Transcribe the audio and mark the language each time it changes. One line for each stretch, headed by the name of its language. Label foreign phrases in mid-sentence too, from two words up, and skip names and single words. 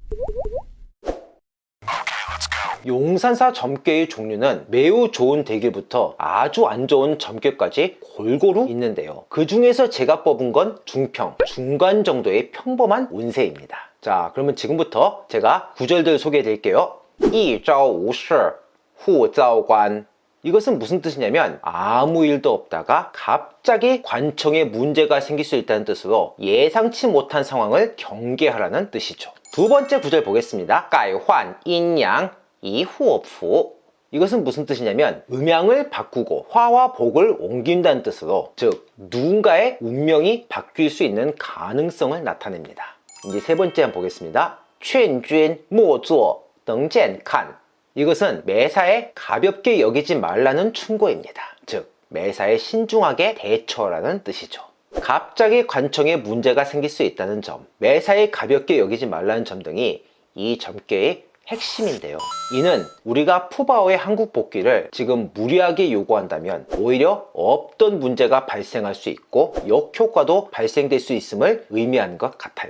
Korean: 용산사 점괘의 종류는 매우 좋은 대길부터 아주 안 좋은 점괘까지 골고루 있는데요. 그 중에서 제가 뽑은 건 중평, 중간 정도의 평범한 운세입니다. 자, 그러면 지금부터 제가 구절들 소개해 드릴게요.
Chinese: 一朝无事户遭官.
Korean: 이것은 무슨 뜻이냐면 아무 일도 없다가 갑자기 관청에 문제가 생길 수 있다는 뜻으로 예상치 못한 상황을 경계하라는 뜻이죠. 두 번째 구절 보겠습니다.
Chinese: 改换阴阳以祸福.
Korean: 이것은 무슨 뜻이냐면 음양을 바꾸고 화와 복을 옮긴다는 뜻으로, 즉 누군가의 운명이 바뀔 수 있는 가능성을 나타냅니다. 이제 세 번째 한번 보겠습니다.
Chinese: 劝君莫作等见看.
Korean: 이것은 매사에 가볍게 여기지 말라는 충고입니다. 즉 매사에 신중하게 대처라는 뜻이죠. 갑자기 관청에 문제가 생길 수 있다는 점, 매사에 가볍게 여기지 말라는 점 등이 이 점괘의 핵심인데요. 이는 우리가 푸바오의 한국 복귀를 지금 무리하게 요구한다면 오히려 없던 문제가 발생할 수 있고 역효과도 발생될 수 있음을 의미하는 것 같아요.